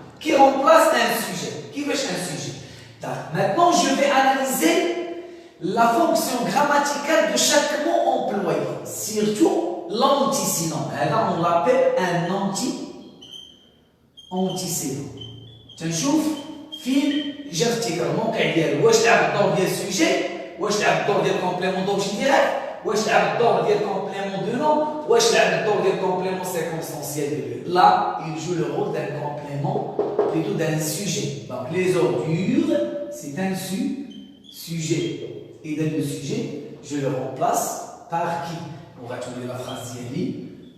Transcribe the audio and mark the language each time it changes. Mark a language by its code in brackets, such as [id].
[fr] Qui remplace un sujet. Qui veut un sujet. Maintenant, je vais analyser la fonction grammaticale de chaque mot employé. Surtout l'antécédent. Là, on l'appelle un antécédent. [ar] تنشوف فين جا ارتكار ديالو واش لعب الدور ديال السوجي واش لعب الدور ديال الكومبليمون دوبجي ديريكت واش لعب الدور ديال الكومبليمون [fr] de nom. Wesh, le complément circonstanciel de lieu. Là, il joue le rôle d'un complément, plutôt d'un sujet. Donc, les ordures, c'est un sujet. Et dans le sujet, je le remplace par qui? On va trouver la phrase d'Yali.